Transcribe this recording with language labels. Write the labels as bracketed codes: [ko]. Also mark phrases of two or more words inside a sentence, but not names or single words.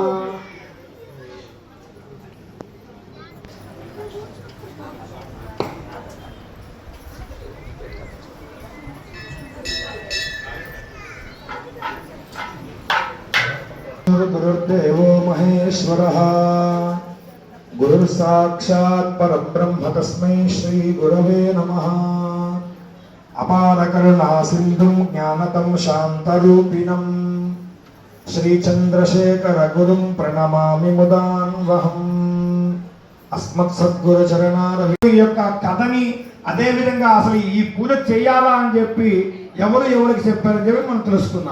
[sa] गुरुर्देवो महेश्वरः गुरुर्साक्षात् परब्रह्म तस्मै श्री गुरवे नमः। అపారకరుణా సింధుం జ్ఞానతం శాంతరూపిణం శ్రీచంద్రశేఖర గురుం ప్రణమామి ముదాన్వహం. [te] అస్మత్ సద్గురు చరణార యొక్క కథని అదే విధంగా అసలు ఈ పూజ చేయాలా అని చెప్పి ఎవరికి చెప్పారని చెప్పి మనం తెలుసుకున్నాం.